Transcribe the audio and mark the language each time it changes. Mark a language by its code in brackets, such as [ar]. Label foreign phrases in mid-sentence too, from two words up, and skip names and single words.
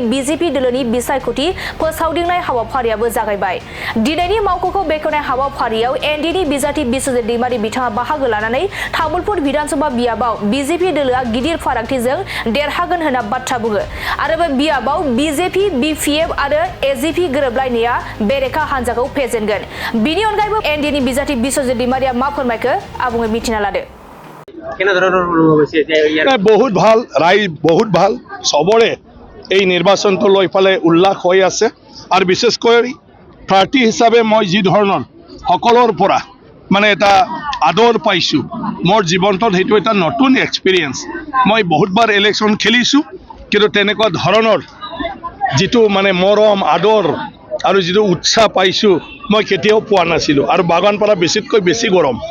[brx] बीजेपी दोलोनि बिसायख'थि फोसावदिंनाय हाबाफारियाबो जागायबाय दिनैनि मावख'खौ बेखेवनाय हाबाफारियाव एनडिएनि बिजाथि बिस्वजित दैमारि बिथाङा बाहागो लानानै तामुलपुर विधानसभा बियाबाव बीजेपी दोलोआ गिदिर फारागथिजों देरहागोन होनना बाथ्रा बुङो आरो बे बियाबाव बीजेपी बीपीएफ आरो एजिपि गोरोबलायनाया बेरेखा हान्जाखौ फेजेनगोन बिनि अनगायैबो एनडिएनि बिजाथि बिस्वजित दैमारिया मा फोरमायखो आबुङै मिथिना लादो [as] बहुत ভাল রায় বহুত ভাল সবরে এই নির্বাচনটো লৈ পালে উল্লাস হৈ আছে আর বিশেষ করে প্রার্থী হিসাবে মই যি ধরনের সকলের পৰা মানে এটা আদর পাইছো মোর জীবনটোত সেইটো এটা নতুন এক্সপিরিয়েন্স মই বহুতবার ইলেকশন খেলিছো কিন্তু তেনেকুৱা ধৰণৰ যিটো মানে মৰম আদৰ আৰু যিটো উৎসাহ পাইছো মই কেতিয়াও পোৱা নাছিলো আৰু বাগানপাৰা বেছিতকৈ বেছি গৰম